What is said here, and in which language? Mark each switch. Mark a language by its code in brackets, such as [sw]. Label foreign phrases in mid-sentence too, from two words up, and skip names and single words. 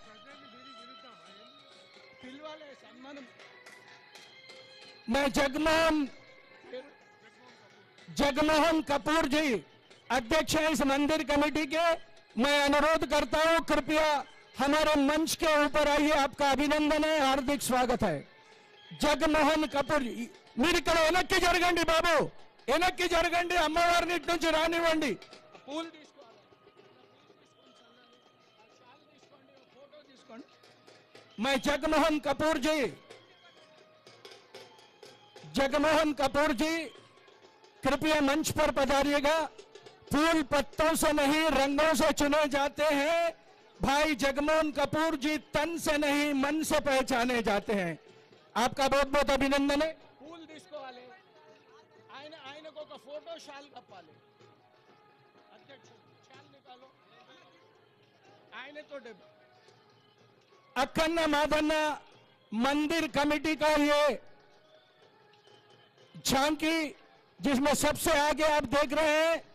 [hi] मैं जगमोहन कपूर जी अध्यक्ष हैं इस मंदिर कमेटी के मैं अनुरोध करता हूं कृपया हमारे मंच के ऊपर आइए आपका अभिनंदन है हार्दिक स्वागत है जगमोहन कपूर जी [te] మీరు ఇక్కడ వెనక్కి జరగండి బాబు వెనక్కి జరగండి అమ్మవారిని ఇటు నుంచి రానివ్వండి పూలు [hi] मैं जगमोहन कपूर जी कृपया मंच पर पधारिएगा फूल पत्तों से नहीं रंगों से चुने जाते हैं भाई जगमोहन कपूर जी तन से नहीं मन से पहचाने जाते हैं आपका बहुत बहुत अभिनंदन है फूल [te] తీసుకోవాలి ఆయనకు ఒక ఫోటో షాల్ కప్పాలి [hi] अध्यक्ष शॉल निकालो ఆయనతో अक्कन्ना मादन्ना मंदिर कमेटी का ये झांकी जिसमें सबसे आगे आप देख रहे हैं